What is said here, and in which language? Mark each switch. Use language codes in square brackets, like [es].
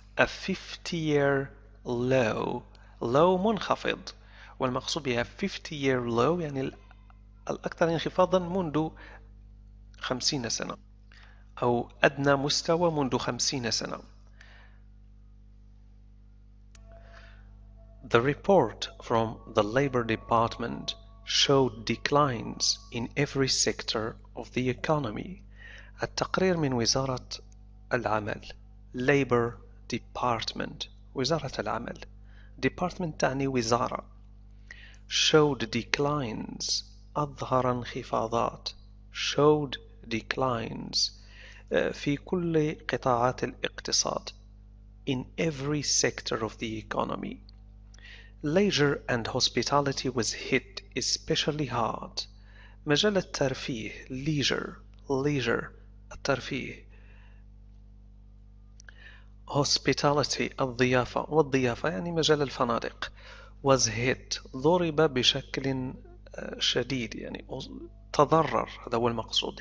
[en] a 50-year low [ar] منخفض والمقصود بها [en] 50-year low [ar] يعني الأكثر انخفاضا منذ 50 سنة أو أدنى مستوى منذ 50 سنة. [en] The report from the Labor Department showed declines in every sector of the economy. [ar] التقرير من وزارة العمل [en] Labor Department [ar] وزارة العمل Department تعني وزارة [en] showed declines [ar] أظهر انخفاضات showed [en] declines [ar] في كل قطاعات الاقتصاد [en] in every sector of the economy. Leisure and hospitality was hit especially hard. [ar] مجال الترفيه leisure الترفيه. Hospitality الضيافة، والضيافة يعني مجال الفنادق. [en] was hit [ar] ضرب بشكل شديد، يعني تضرر، هذا هو المقصود.